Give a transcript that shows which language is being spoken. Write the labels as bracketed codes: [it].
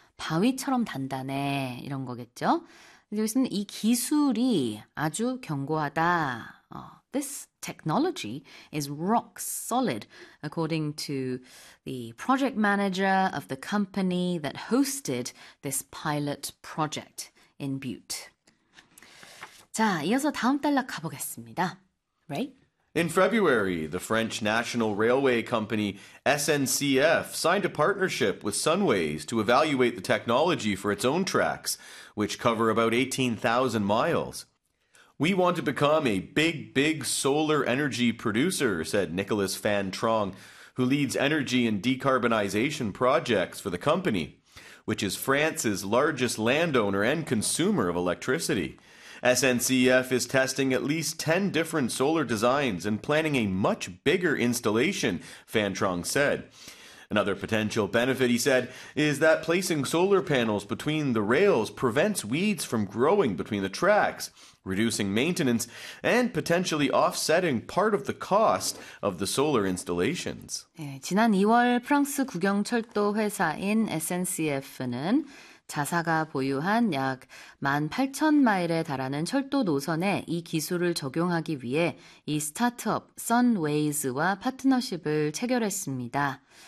[ko] 바위처럼 단단해 이런 거겠죠. 여기서는 이 기술이 아주 견고하다. [en] This technology is rock solid, according to the project manager of the company that hosted this pilot project in Butte. [ko] 자, 이어서 다음 단락 가보겠습니다. [en] Right? In February, the French national railway company SNCF signed a partnership with Sunways to evaluate the technology for its own tracks, which cover about 18,000 miles. We want to become a big, big solar energy producer, said Nicholas Phan Trong, who leads energy and decarbonization projects for the company, which is France's largest landowner and consumer of electricity. SNCF is testing at least 10 different solar designs and planning a much bigger installation, Phan Trong said. Another potential benefit, he said, is that placing solar panels between the rails prevents weeds from growing between the tracks, reducing maintenance and potentially offsetting part of the cost of the solar installations. [ko] 네, 지난 2월 프랑스 국영철도 회사인 SNCF는 자사가 보유한 약 18,000마일에 달하는 철도 노선에 이 기술을 적용하기 위해 이 스타트업 Sunways와 파트너십을 체결했습니다.